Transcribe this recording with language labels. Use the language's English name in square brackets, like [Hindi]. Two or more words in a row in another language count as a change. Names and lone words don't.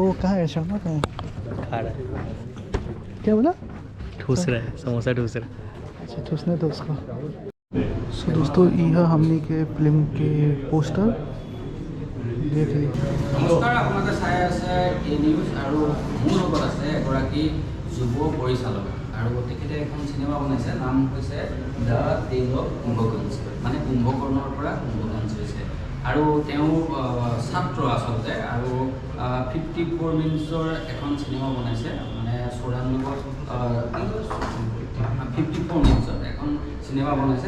[Hindi] वो कहाँ है शर्मा, कहाँ है? खा रहा है। क्या बोला? ठूस रहा है, समोसा ठूस रहा है। अच्छा, ठूसने दो उसको। सो दोस्तों, यह हमने के फिल्म के पोस्टर देख ली। नमस्कार, [Assamese] আপোনালোকে চাই আছে এ নিউজ আৰু মোৰ লগত আছে এগৰাকী যুৱ পৰিচালক আৰু তেখেতে এখন চিনেমা বনাইছে, নাম হৈছে দ্য টেল অফ কুম্ভকৰ্ণ, মানে কুম্ভকৰ্ণৰ পৰা কুম্ভকৰ্ণ হৈছে। আৰু তেওঁ ছাত্ৰ আচলতে, আৰু 54 মিনিটছৰ এখন চিনেমা বনাইছে, মানে 54 মিনিটছৰ এখন চিনেমা বনাইছে।